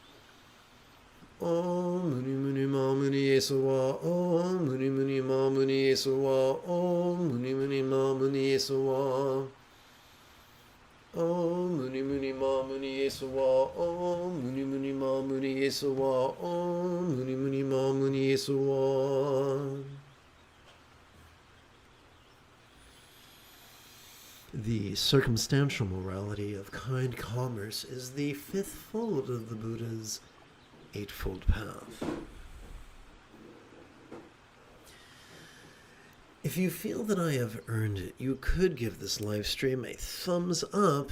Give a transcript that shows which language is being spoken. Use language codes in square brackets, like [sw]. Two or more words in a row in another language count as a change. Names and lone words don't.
[sa] Om Muni Muni Ma Muni Yesuwa, Om Muni Muni Ma Muni Yesuwa, Om Muni Muni Ma Muni Yesuwa. Om Muni Muni Ma Muni Yesuwa, Om Muni Muni Ma Muni Yesuwa, Om Muni Muni Ma Muni Yesuwa. [en] The circumstantial morality of kind commerce is the 5th fold of the Buddha's 8-fold path. If you feel that I have earned it, you could give this live stream a thumbs up.